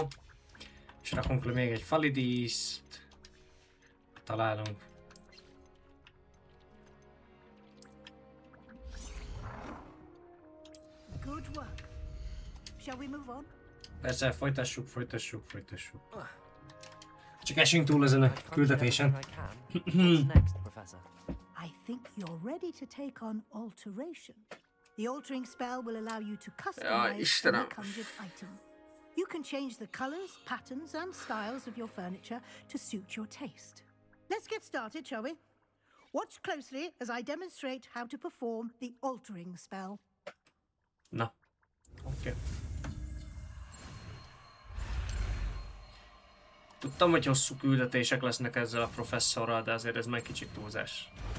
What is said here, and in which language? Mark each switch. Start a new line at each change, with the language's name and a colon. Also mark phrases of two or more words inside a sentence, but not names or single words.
Hungarian: És rakunk le még egy falidíszt. Találunk.
English: Good work. Shall we move on?
Hungarian: Persze, folytassuk. Csak esünk túl ezen a küldetésen.
English: What's next, Professor? I think you're ready to take on alteration. The altering spell will allow you to customize
Hungarian: Istenem.
English: any conjured item. You can change the colors, patterns, and styles of your furniture to suit your taste. Let's get started, shall we? Watch closely as I demonstrate how to perform the altering spell.
Hungarian: Na, oké. Tudtam, hogy hosszú küldetések lesznek ezzel a professzorral, de azért ez meg kicsit túlzás.